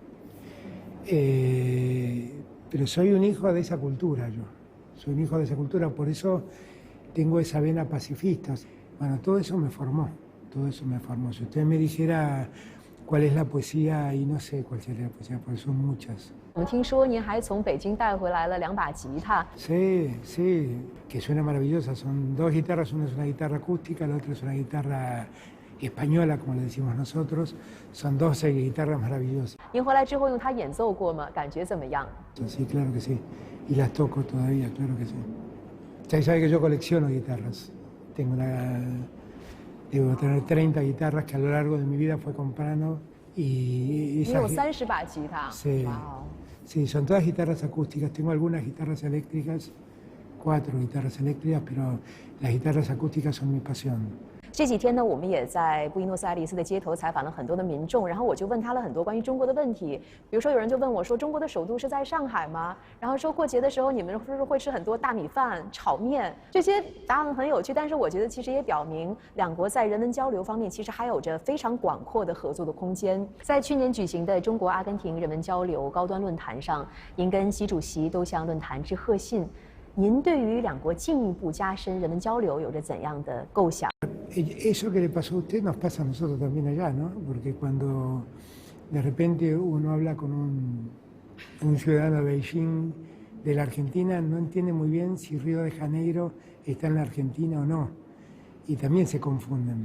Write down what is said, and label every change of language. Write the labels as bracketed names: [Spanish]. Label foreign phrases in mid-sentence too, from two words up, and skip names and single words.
[Spanish] Pero soy un hijo de esa cultura yo, soy un hijo de esa cultura, por eso tengo esa vena pacifista. Bueno, todo eso me formó, todo eso me formó. Si usted me dijera cuál es la poesía, y no sé cuál sería la poesía, porque son muchas. [Chinese] 我们听说您还从北京带回来了2把吉他。 [Spanish] Sí, sí, que suena maravillosa. Son 2 guitarras, una es una guitarra acústica, la otra es una guitarra española, como le decimos nosotros. Son 12 guitarras maravillosas. [Chinese] 您回来之后用它演奏过吗？感觉怎么样？ [Spanish] Sí, claro que sí. Y las toco todavía, claro que sí. Usted sabe que yo colecciono guitarras. Debo tener 30 guitarras que a lo largo de mi vida fue comprando. Y [Chinese] 你有30把吉他。 [Spanish] Sí, sí, son todas guitarras acústicas. Tengo algunas guitarras eléctricas, 4 guitarras eléctricas, pero las guitarras acústicas son mi pasión. [Chinese] 这几天呢，我们也在布宜诺斯艾利斯的街头采访了很多的民众，然后我就问他了很多关于中国的问题。比如说，有人就问我说：“中国的首都是在上海吗？”然后说过节的时候你们是不是会吃很多大米饭、炒面？这些答案很有趣，但是我觉得其实也表明两国在人文交流方面其实还有着非常广阔的合作的空间。在去年举行的中国阿根廷人文交流高端论坛上，您跟习主席都向论坛致贺信。您对于两国进一步加深人文交流有着怎样的构想？ [Spanish] Eso que le pasó a usted nos pasa a nosotros también allá, ¿no? Porque cuando de repente uno habla con un ciudadano de Beijing de la Argentina, no entiende muy bien si Río de Janeiro está en la Argentina o no. Y también se confunden.